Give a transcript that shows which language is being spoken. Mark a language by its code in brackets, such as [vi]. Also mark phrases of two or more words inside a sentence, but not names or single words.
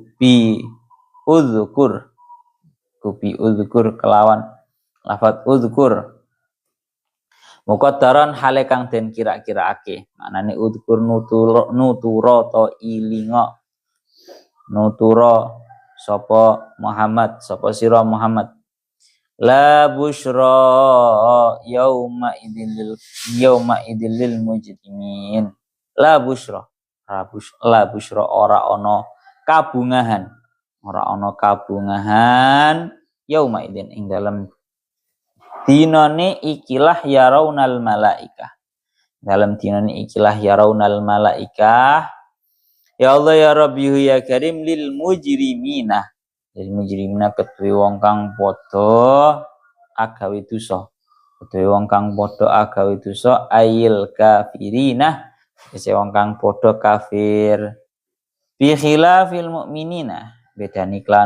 [jv] bi udzkur kelawan lafat udzkur muqaddaran hale kang den kira-kiraake manane udzkur nutura to ilinga nutura sapa Muhammad sapa sira Muhammad [ar] لا بشرى يومئذ للمجرمين لا بشرى [jv] ora ana kabungahan [ar] يومئذ [jv] ing dalam dinane ikilah [ar] يرون الملائكة [jv] dalam dinane ikilah [ar] يرون الملائكة يا الله يا رب يا كريم للمجرمين [jv] ketuwe wong kang padha agawe dosa [ar] أي الكافرين [jv] wis wong kang padha kafir [ar] بخلاف المؤمنين [jv] bedani klan